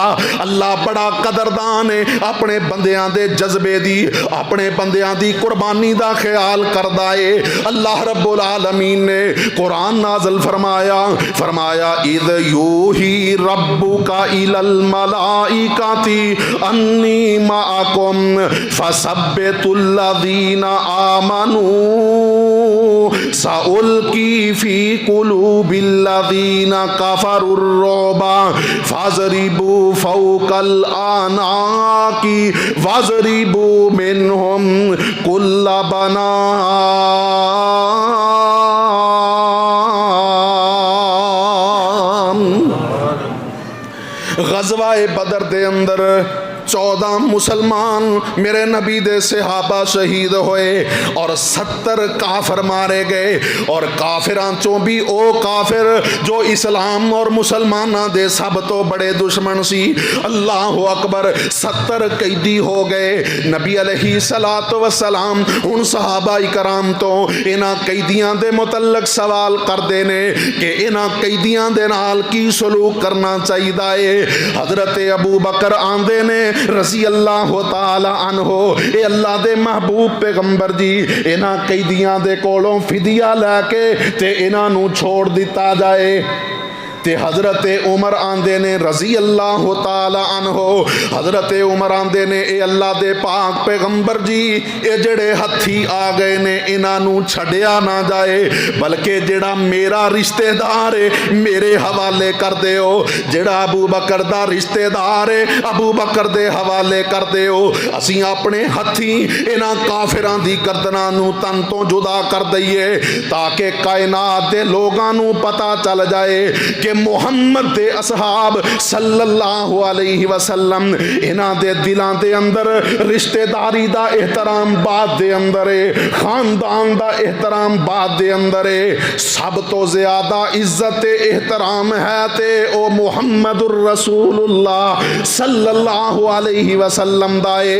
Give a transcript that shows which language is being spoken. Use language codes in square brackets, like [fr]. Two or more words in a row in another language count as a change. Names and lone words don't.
[pa] اللہ بڑا قدردان ہے, اپنے بندیاں دے جذبے دی اپنے بندیاں دی قربانی دا خیال کردا ہے. [ur] اللہ رب العالمین نے قرآن نازل فرمایا [ar] اذ یوحی ربک الی الملائکۃ انی معکم فثبتوا الذین آمنوا سألقی فی قلوب الذین کفروا الرعب فاضربوا فوق الأعناق واضربوا منهم كل بنان. [pa] غزوہ بدر دے اندر 14 مسلمان میرے نبی دے صحابہ شہید ہوئے اور 70 کافر مارے گئے. اور کافران چوں بھی او کافر جو اسلام اور مسلمانہ دے سب تو بڑے دشمن سی. [ar] اللہ اکبر. [pa] 70 قیدی ہو گئے. نبی علیہ السلام ان صحابہ کرام تو انہاں قیدیاں دے متعلق سوال کر دینے کہ انہاں قیدیاں دے نال کی سلوک کرنا چاہیے. حضرت ابو بکر آندے نے [ar] رضی اللہ تعالی عنہ [pa] اے اللہ دے محبوب پیغمبر جی انہاں قیدیاں دے کولوں فدیہ لے کے تے انہاں نو چھوڑ دیتا جائے. تے حضرت عمر آندے نے [ar] رضی اللہ تعالی عنہ [pa] حضرت عمر آندے نے اے اللہ دے پاک پیغمبر جی اے جڑے ہتھی آ گئے نے انہاں نو چھڈیا نہ جائے بلکہ جڑا میرا رشتہ دار ہے میرے حوالے کر دیو. جڑا ابو بکر دا رشتہ دار ہے ابو بکر دے حوالے کر دیو. اسی اپنے ہتھی انہاں کافراں دی گردناں نو تن تو جدا کر دئیے تاکہ کائنات دے لوگاں نو پتہ چل جائے کہ محمد دے اصحاب [ar] صلی اللہ علیہ وسلم [pa] انہاں دے دلاں دے اندر رشتہ داری دا احترام بات دے اندر ہے, خاندان دا احترام بات دے اندر ہے. سب تو زیادہ عزت احترام ہے تے او [ar] محمد الرسول اللہ صلی اللہ علیہ وسلم [pa] دا ہے.